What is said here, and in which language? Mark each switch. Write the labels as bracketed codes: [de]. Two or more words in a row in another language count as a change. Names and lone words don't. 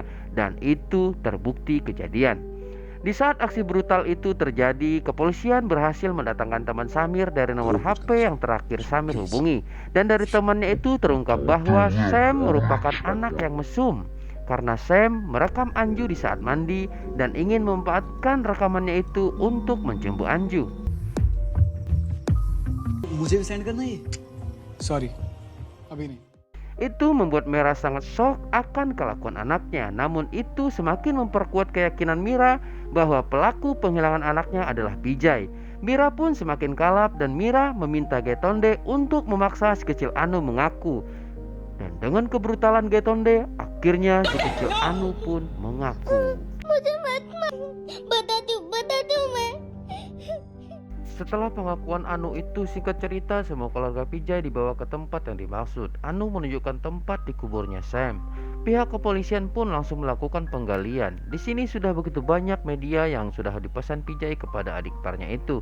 [id] Dan itu terbukti kejadian. Di saat aksi brutal itu terjadi, kepolisian berhasil mendatangkan teman Samir dari nomor HP yang terakhir Samir hubungi. Dan dari temannya itu terungkap bahwa Sam merupakan anak yang mesum karena Sam merekam Anju di saat mandi dan ingin memanfaatkan rekamannya itu untuk mencemburu Anju. [hi] मुझे भी सेंड करना ये सॉरी अभी नहीं. [id] Itu membuat Mira sangat shock akan kelakuan anaknya. Namun itu semakin memperkuat keyakinan Mira bahwa pelaku penghilangan anaknya adalah Pijay. Mira pun semakin kalap dan Mira meminta Getonde untuk memaksa si kecil Anu mengaku. Dan dengan kebrutalan Getonde, akhirnya si kecil Anu pun mengaku. [hi] मुझे मत मार, बता दूं मैं. [id] Setelah pengakuan Anu itu, singkat cerita semua keluarga Pijay dibawa ke tempat yang dimaksud. Anu menunjukkan tempat di kuburnya Sam. Pihak kepolisian pun langsung melakukan penggalian. Di sini sudah begitu banyak media yang sudah dipesan Pijay kepada adik iparnya itu.